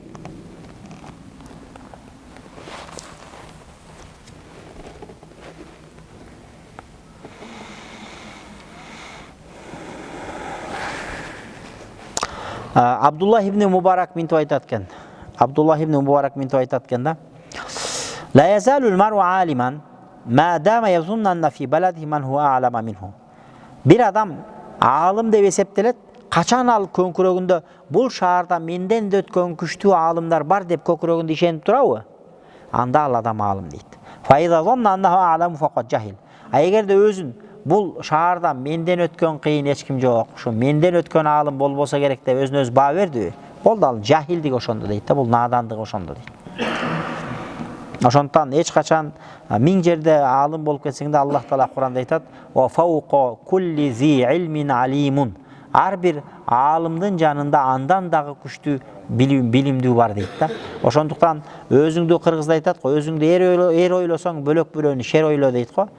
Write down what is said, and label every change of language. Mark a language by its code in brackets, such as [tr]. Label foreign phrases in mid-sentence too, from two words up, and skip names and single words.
[ky] Абдуллах ибн Мубарак мынтип айтат экен. Абдуллах ибн Мубарак мынтип айтат экен да. [ar] لا يزال المرء عالما ما دام يظن أن في بلده من هو أعلم منه. [ky] Bir адам аалым деп эсептелет, качан ал көңкүрөгүндө бул шаарда менден да өткөн күчтүү аалымдар бар деп көкүрөгүндө ишенип турабы? Анда ал адам аалым дейт. [ar] فإذا ظن أنه أعلم فقد جهل. [ky] Эгерде өзүн бул шаарда менден өткөн кыйын эч ким жок, ушу менден өткөн аалым болбосо керек деп өзүнө өзү баа берди. Болду, ал жахилдик ошондо дейт да, бул надандык ошондо дейт. Ошондуктан эч качан миң жерде аалым болуп кетсең да Аллах Таала Куранда айтат: [ar] "وفوق كل ذي علم عليم". [ky] Ар бир аалымдын жанында андан дагы күчтүү билимдүү бар дейт да. Ошондуктан өзүңдү кыргызда айтат го, өзүңдү эр ойлосоң бөлөк бирөөнү шер ойло дейт го.